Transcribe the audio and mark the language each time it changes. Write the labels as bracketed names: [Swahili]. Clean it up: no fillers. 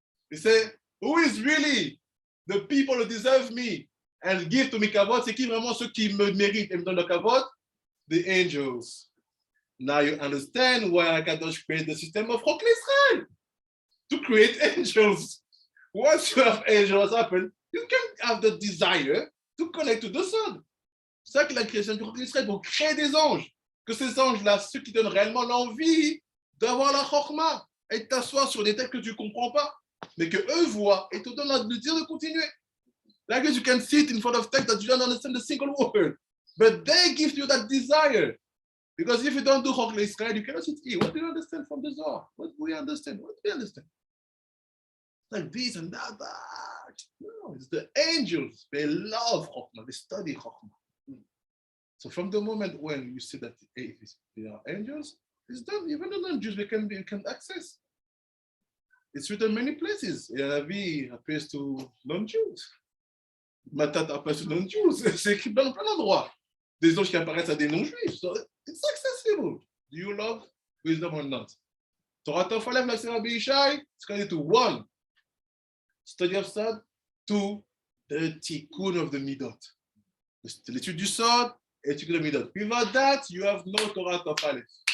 [English] He said, who is really the people who deserve me and give to me kavod? [French] C'est qui vraiment ceux qui me méritent et me donnent le kavod? [English] The angels. Now you understand why Kadosh created the system of Chok Israel to create angels. Once you have angels happen, you can have the desire to connect to the sun. [French] C'est ça que la création du Chok Israel pour créer des anges. Que ces anges-là, ceux qui donnent réellement l'envie d'avoir la Chokhma et t'asseoir sur des textes que tu ne comprends pas, mais que eux voient et te donnent le désir de continuer. [English] Like you can sit in front of text that you don't understand a single word, but they give you that desire. Because if you don't do Chok Israel, you cannot sit here. What do you understand from the Zohar? What do we understand? What do we understand? Like this and that. No, it's the angels. They love Chokhmah. They study Chokhmah. So from the moment when you see that they are angels, it's done. Even the non-Jews, they can access. It's written many places. Yanavi appears to non-Jews. Matat appears to non-Jews. [French] C'est écrit dans plein d'endroits. Des anges qui apparaissent à des non-juifs. [English] So it's accessible. Do you love wisdom or not? Torah Tofalef, like Rabbi Yishai, it's connected to 1, study of Sod, 2, the Tikun of the Midot. [French] L'étude du Sod et [English] Tikun of the Midot. Without that, you have no Torah Tofalef.